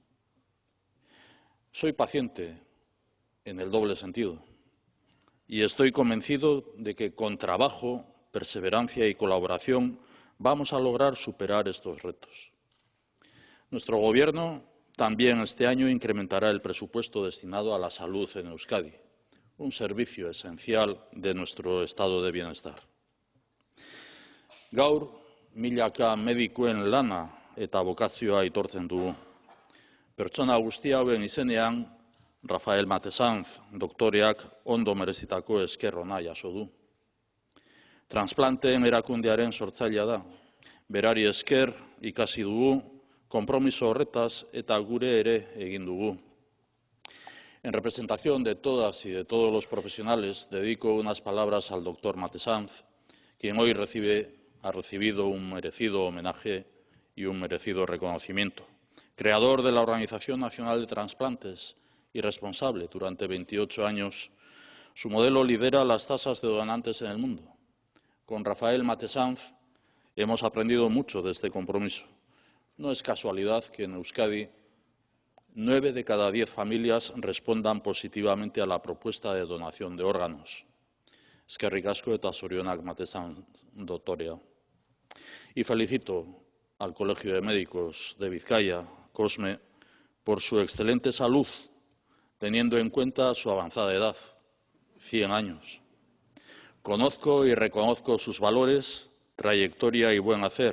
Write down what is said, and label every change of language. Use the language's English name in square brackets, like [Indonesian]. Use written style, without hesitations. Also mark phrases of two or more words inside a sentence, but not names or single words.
[Spanish] Soy paciente en el doble sentido y estoy convencido de que con trabajo, perseverancia y colaboración vamos a lograr superar estos retos. Nuestro Gobierno también este año incrementará el presupuesto destinado a la salud en Euskadi, un servicio esencial de nuestro estado de bienestar. [Basque] Gaur, milaka medikuen lana eta bokazioa aitortzen dugu. Pertsona guzti hauen izenean, Rafael Matesanz, doktoreak ondo merezitako esker ona jaso du. Transplanteen erakundearen sortzailea da. Berari esker ikasi dugu, konpromiso horretaz eta gure ere egin dugu. [Spanish] En representación de todas y de todos los profesionales, dedico unas palabras al doctor Matesanz, quien hoy ha recibido un merecido homenaje y un merecido reconocimiento. Creador de la Organización Nacional de Trasplantes y responsable durante 28 años, su modelo lidera las tasas de donantes en el mundo. Con Rafael Matesanz hemos aprendido mucho de este compromiso. No es casualidad que en Euskadi 9 de cada 10 familias respondan positivamente a la propuesta de donación de órganos. [Basque] Eskerrik asko eta zorionak Matesanz doktorea. [Spanish] Y felicito al Colegio de Médicos de Vizcaya, COSME, por su excelente salud, teniendo en cuenta su avanzada edad, 100 años. Conozco y reconozco sus valores, trayectoria y buen hacer.